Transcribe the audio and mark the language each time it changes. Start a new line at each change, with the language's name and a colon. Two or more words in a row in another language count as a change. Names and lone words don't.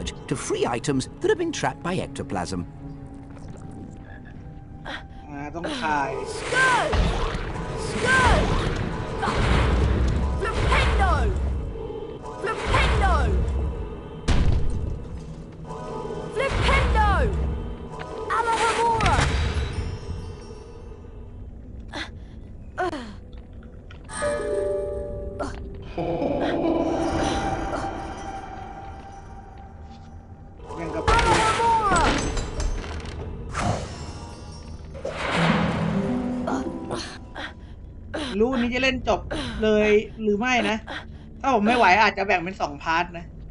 English: to free items that have been trapped by ectoplasm.
Thai: ต้องขาย
English: Flipendo! Flipendo! Flipendo! Alahamora!
Thai: ยังกับรู้นี้จะเล่นจบเลยหรือไม่นะ ถ้าผมไม่ไหวอาจจะแบ่งเป็น2 พาร์ทนะ